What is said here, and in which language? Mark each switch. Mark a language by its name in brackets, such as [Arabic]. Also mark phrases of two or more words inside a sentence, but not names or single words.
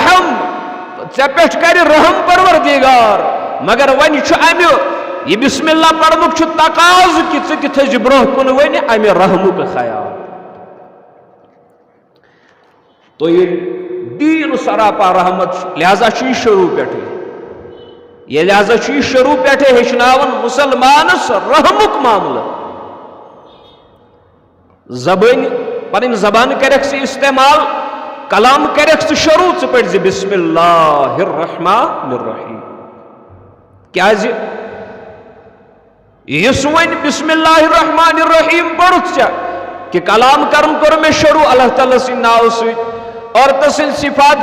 [Kashmiri] رحم پروردگار مگر ون چھُ امہ یہ [Arabic] بسم اللہ [Kashmiri] پڑھنُک چھُ تقاض کہ ژٕ تہِ تھٲیزِ برونٛہہ کُن وۄنۍ امہ رحمُک خیال [Urdu] تو یہ دین سراپا رحمت [Kashmiri] لہذا چھ یہ شروع پٮ۪ٹھے یہ لہذا چھ یہ شروع پٮ۪ٹھے ہیٚچھناوان مسلمانس رحمُک معاملہ زبان پن زبان کرک سے استعمال کلام کرک سے شروع ژٕ پڑھ زِ [Arabic] بسم اللہ الرحمن الرحیم [Kashmiri] کیازِ یس ون [Arabic] بسم اللہ الرحمن الرحیم [Kashmiri] پڑھُتھ ژےٚ کہ کلام کرن کوٚر مےٚ شروع اللہ تعالیٰ سٕنٛدِ ناو سۭتۍ اور تسٕنٛدۍ صفات